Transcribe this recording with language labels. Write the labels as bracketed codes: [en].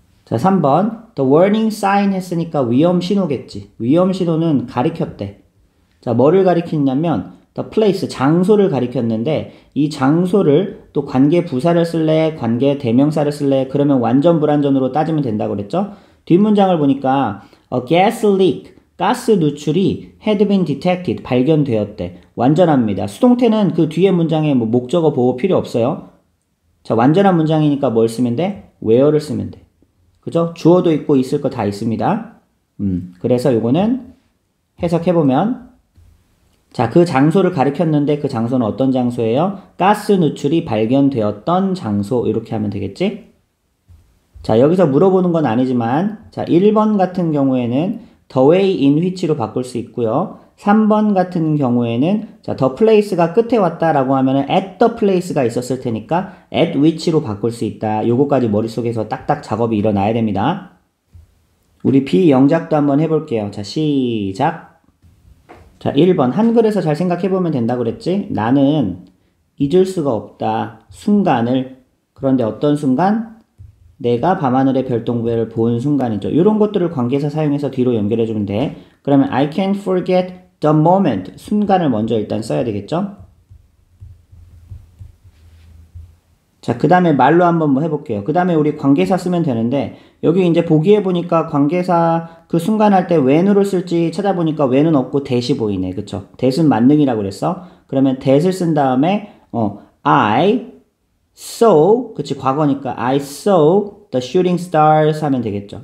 [ko] 자, 3번. The warning sign 했으니까 위험 신호겠지. 위험 신호는 가리켰대. 자, 뭐를 가리켰냐면 the place, 장소를 가리켰는데 이 장소를 또 관계 부사를 쓸래, 관계 대명사를 쓸래, 그러면 완전 불완전으로 따지면 된다고 그랬죠? 뒷문장을 보니까 a gas leak, 가스 누출이 had been detected, 발견되었대. 완전합니다. 수동태는 그 뒤에 문장에 뭐 목적어 보호 필요 없어요. 자, 완전한 문장이니까 뭘 쓰면 돼? where를 쓰면 돼. 그죠? 주어도 있고 있을 거 다 있습니다. 그래서 요거는 해석해보면 자, 그 장소를 가리켰는데 그 장소는 어떤 장소예요? 가스 누출이 발견되었던 장소 이렇게 하면 되겠지? 자, 여기서 물어보는 건 아니지만 자, 1번 같은 경우에는 the way in which로 바꿀 수 있고요. 3번 같은 경우에는 자, the place가 끝에 왔다라고 하면은 at the place가 있었을 테니까 at which로 바꿀 수 있다. 요거까지 머릿속에서 딱딱 작업이 일어나야 됩니다. 우리 비영작도 한번 해볼게요. 자, 시작. 자, 1번 한글에서 잘 생각해보면 된다 그랬지? 나는 잊을 수가 없다. 순간을. 그런데 어떤 순간? 내가 밤하늘의 별똥별을 본 순간이죠. 이런 것들을 관계사 사용해서 뒤로 연결해주면 돼. 그러면 [en] I can't forget the moment. [ko] 순간을 먼저 일단 써야 되겠죠? 자, 그 다음에 말로 한번 뭐 해볼게요. 그 다음에 우리 관계사 쓰면 되는데 여기 이제 보기에 보니까 관계사 그 순간 할 때 when으로 쓸지 찾아보니까 when은 없고 that이 보이네. 그쵸? that은 만능이라고 그랬어. 그러면 that을 쓴 다음에 I saw, 그치, 과거니까 [en] I saw the shooting stars [ko] 하면 되겠죠.